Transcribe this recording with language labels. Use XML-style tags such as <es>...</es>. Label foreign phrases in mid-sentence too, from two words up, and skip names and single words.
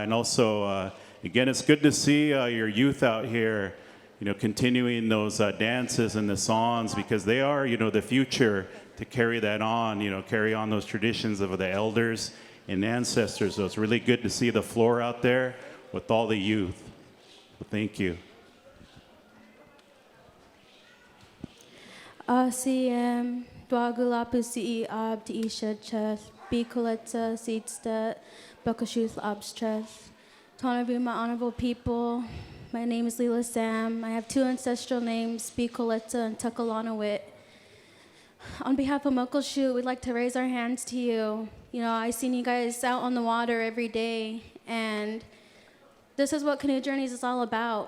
<en>And also, again, it's good to see your youth out here, continuing those dances and the songs, because they are, the future to carry that on, carry on those traditions of the elders and ancestors. So it's really good to see the floor out there with all the youth. So thank you.</en> <lut>ACM Dwagulapu CE Ab Isha Cheth Bikoleta Seedstead Bukashuth Abstreth. Tonavu,</lut> <en>my honorable people, my name is Leela Sam. I have two ancestral names, Bikoleta and Tukalanawit. On behalf of Muckleshoot, we'd like to raise our hands to you. I seen you guys out on the water every day, and this is what Canoe Journeys is all about.</en>